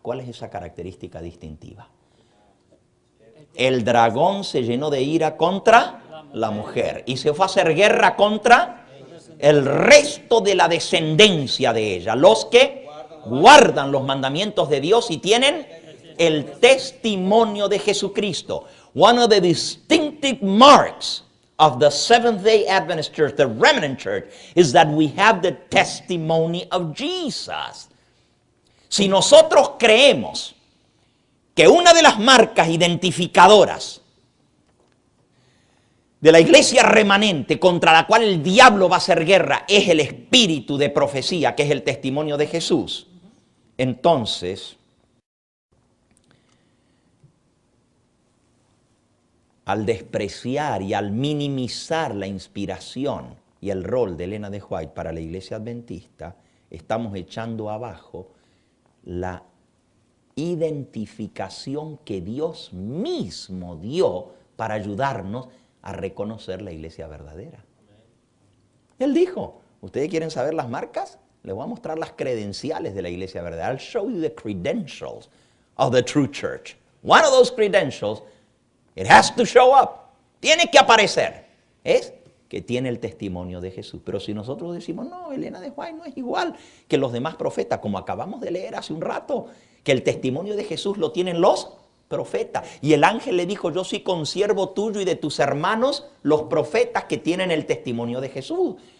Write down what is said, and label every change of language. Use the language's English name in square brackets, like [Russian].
[Spanish] ¿Cuál es esa característica distintiva? El dragón se llenó de ira contra la mujer y se fue a hacer guerra contra el resto de la descendencia de ella, los que guardan los mandamientos de Dios y tienen el testimonio de Jesucristo. [English] One of the distinctive marks of the Seventh-day Adventist Church, the Remnant Church, is that we have the testimony of Jesus. [Spanish] Si nosotros creemos que una de las marcas identificadoras de la iglesia remanente contra la cual el diablo va a hacer guerra es el espíritu de profecía, que es el testimonio de Jesús, entonces, al despreciar y al minimizar la inspiración y el rol de Elena de White para la iglesia adventista, estamos echando abajo la identificación que Dios mismo dio para ayudarnos a reconocer la iglesia verdadera. Él dijo, ¿ustedes quieren saber las marcas? Les voy a mostrar las credenciales de la iglesia verdadera. [English] I'll show you the credentials of the true church. One of those credentials, it has to show up. [Spanish] Tiene que aparecer. Es que tiene el testimonio de Jesús. Pero si nosotros decimos, no, Elena de White no es igual que los demás profetas, como acabamos de leer hace un rato, que el testimonio de Jesús lo tienen los profetas. Y el ángel le dijo, yo soy consiervo tuyo y de tus hermanos, los profetas que tienen el testimonio de Jesús.